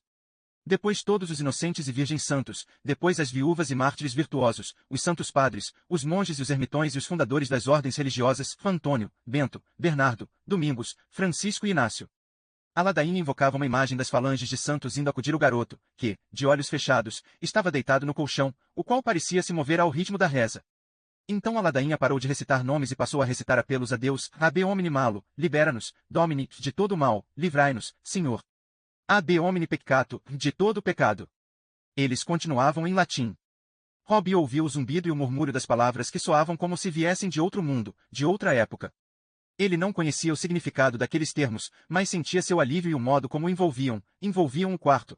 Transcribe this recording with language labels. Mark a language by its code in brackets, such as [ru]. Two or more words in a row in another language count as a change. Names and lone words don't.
[pt] Depois todos os inocentes e virgens santos, depois as viúvas e mártires virtuosos, os santos padres, os monges e os ermitões e os fundadores das ordens religiosas, Antônio, Bento, Bernardo, Domingos, Francisco e Inácio. A ladainha invocava uma imagem das falanges de santos indo acudir o garoto, que, de olhos fechados, estava deitado no colchão, o qual parecia se mover ao ritmo da reza. Então a ladainha parou de recitar nomes e passou a recitar apelos a Deus, [la] Rabe omni malo, libera-nos, Domini, [pt] de todo o mal, livrai-nos, Senhor. [la] Ab omni peccato, [pt] de todo pecado. Eles continuavam em latim. Robbie ouviu o zumbido e o murmúrio das palavras que soavam como se viessem de outro mundo, de outra época. Ele não conhecia o significado daqueles termos, mas sentia seu alívio e o modo como o envolviam o quarto.